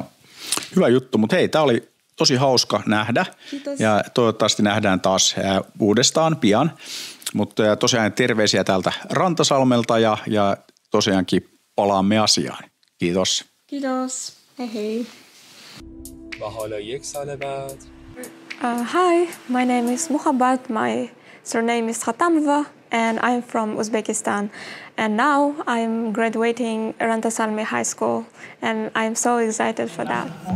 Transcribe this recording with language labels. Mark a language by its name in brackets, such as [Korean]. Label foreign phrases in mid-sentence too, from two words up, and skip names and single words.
[Finnish] Hyvä juttu, mutta hei, tämä oli tosi hauska nähdä. Kiitos. Ja toivottavasti nähdään taas uudestaan pian. Mutta tosiaan terveisiä täältä Rantasalmelta ja tosiaankin palaamme asiaan. Kiitos. Kiitos. Hei. [Persian] و حالا 1 سال بعد [English] Hi, my name is Muhabat. My surname is Khatamova and I'm from Uzbekistan. And now I'm graduating Rantasalme High School and I'm so excited for that.